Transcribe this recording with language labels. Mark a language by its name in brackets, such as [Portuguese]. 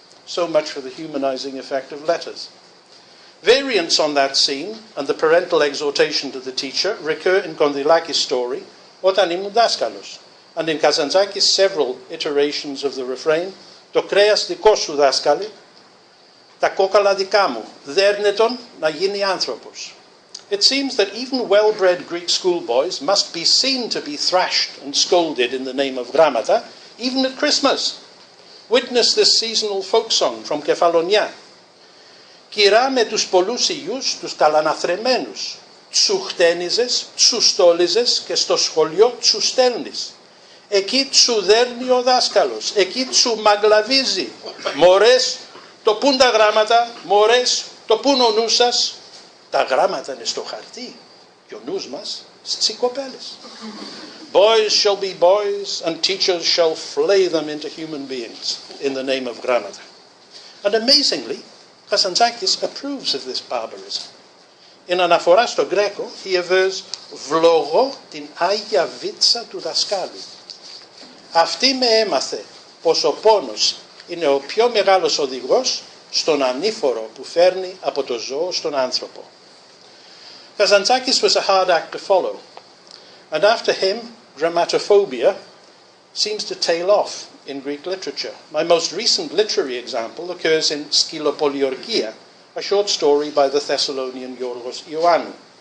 [English] So much for the humanizing effect of letters. Variants on that scene and the parental exhortation to the teacher recur in Kondylakis' story, όταν ήμουν δάσκαλος, and in Kazantzakis several iterations of the refrain, [Greek] το κρέας δικό σου δάσκαλε, τα κόκαλα δικά μου, δέρνε τον να γίνει άνθρωπος. [English] It seems that even well-bred Greek schoolboys must be seen to be thrashed and scolded in the name of gramata, even at Christmas. Witness this seasonal folk song from Kefalonia. [Greek] Κυρά με τους πολλούς ιούς, τους καλαναθρεμένους, τσου χτένιζες, τσου στόλιζες και στο σχολείο τσου στέλνεις. Εκεί τσου δέρνει ο δάσκαλος, εκεί τσου μαγκλαβίζει. Μωρές, το πουν τα γράμματα, μωρές, το πουν ο νους σας. Τα γράμματα είναι στο χαρτί και ο νους μας στις κοπέλες. [English] Boys shall be boys and teachers shall flay them into human beings in the name of grammata. And amazingly, Kazantzakis approves of this barbarism. In αναφορά στο Γκρέκο, he avers [Greek] «Βλογώ την Άγια Βίτσα του δασκάλου». Αυτή με έμαθε πως ο πόνος είναι ο πιο μεγάλος οδηγός στον ανήφορο που φέρνει από το ζώο στον άνθρωπο. [English] Kazantzakis was a hard act to follow, and after him, grammatophobia seems to tail off in Greek literature. My most recent literary example occurs in Skilopoliorkia, a short story by the Thessalonian Yorgos Ioannou.